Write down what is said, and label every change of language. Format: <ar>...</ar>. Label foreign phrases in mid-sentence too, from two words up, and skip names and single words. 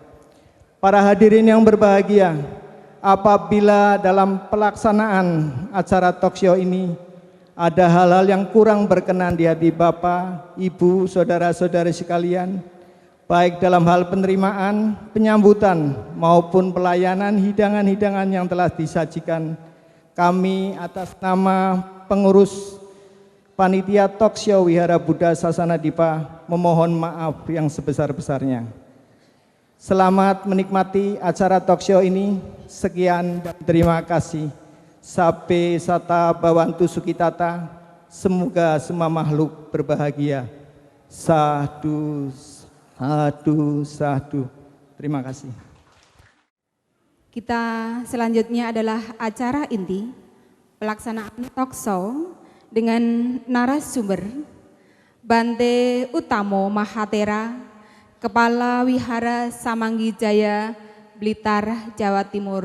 <id>Para hadirin yang berbahagia, apabila dalam pelaksanaan acara talkshow ini ada hal-hal yang kurang berkenan di hati Bapak, Ibu, saudara-saudari sekalian, baik dalam hal penerimaan, penyambutan, maupun pelayanan hidangan-hidangan yang telah disajikan, kami atas nama pengurus Panitia Talkshow Wihara Buddha Sasana Dipa memohon maaf yang sebesar-besarnya. Selamat menikmati acara talkshow ini. Sekian dan terima kasih.</id> <pi>Sabe sata bawantu sukitata.</pi> <id>Semoga semua makhluk berbahagia.</id> <pi>Sadu, sadu, sadu.</pi> <id>Terima kasih. Kita selanjutnya adalah acara inti pelaksanaan talkshow dengan narasumber Bante Utamo Mahatera, Kepala Wihara Samanggijaya, Blitar, Jawa Timur.</id>